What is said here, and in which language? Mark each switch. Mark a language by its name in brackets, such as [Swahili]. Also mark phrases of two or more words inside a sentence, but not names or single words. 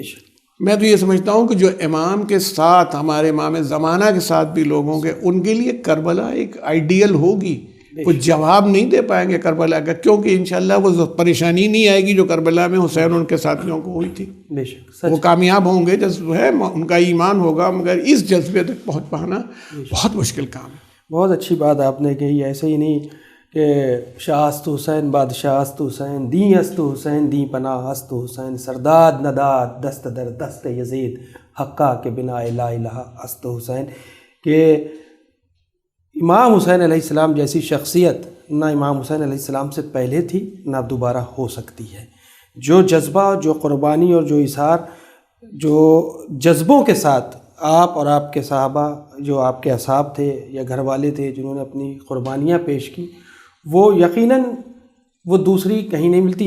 [Urdu] میں تو یہ سمجھتا ہوں کہ جو امام کے ساتھ ہمارے امام زمانہ کے ساتھ بھی لوگوں کے ان کے لیے کربلا ایک آئیڈیل ہوگی کچھ جواب نہیں دے پائیں گے کربلا کا، کیونکہ انشاءاللہ وہ پریشانی نہیں آئے گی جو کربلا میں حسین اور ان کے ساتھیوں کو ہوئی تھی. بے شک وہ کامیاب ہوں گے، جذب ہے ان کا ایمان ہوگا، مگر اس جذبے تک پہنچ پانا بہت مشکل کام ہے. بہت اچھی بات آپ نے کہی. ایسے ہی نہیں کہ [Persian] شاہ است حسین بادشاہ است حسین دیں است حسین دیں پناہ است حسین سرداد نداد دست در دست یزید حقا کے بنا لا الہ است حسین، [Urdu] کہ امام حسین علیہ السلام جیسی شخصیت نہ امام حسین علیہ السلام سے پہلے تھی نہ دوبارہ ہو سکتی ہے. جو جذبہ، جو قربانی اور جو اظہار، جو جذبوں کے ساتھ آپ اور آپ کے صحابہ، جو آپ کے اصحاب تھے یا گھر والے تھے جنہوں نے اپنی قربانیاں پیش کی، وہ یقیناً وہ دوسری کہیں نہیں ملتی.